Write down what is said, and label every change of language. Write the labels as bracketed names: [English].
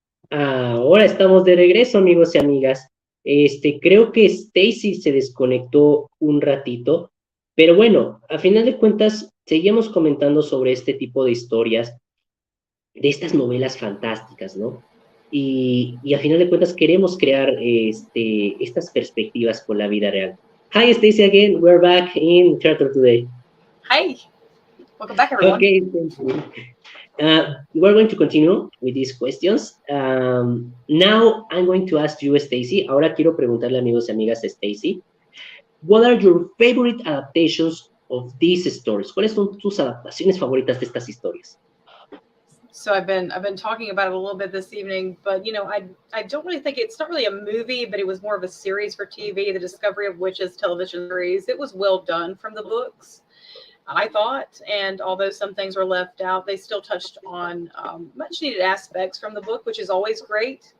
[Spanish] Ahora estamos de regreso, amigos y amigas. Creo que Stacy se desconectó un ratito, pero bueno, a final de cuentas, seguimos comentando sobre este tipo de historias, de estas novelas fantásticas, ¿no? Y a final de cuentas queremos crear estas perspectivas con la vida real. [English] Hi, Stacy again. We're back in Literatura today. Hi, welcome back, everyone. Okay, thank you. We're going to continue with these questions. Now I'm going to ask you, Stacy. [Spanish] Ahora quiero preguntarle, amigos y amigas, a Stacy, [English] what are your favorite adaptations of these stories? [Spanish] ¿Cuáles son tus adaptaciones favoritas de estas historias? [English] So I've been talking about it a little bit this evening, but I don't really think it's not really a movie, but it was more of a series for TV, The Discovery of Witches television series. It was well done from the books, I thought, and although some things were left out, they still touched on much needed aspects from the book, which is always great.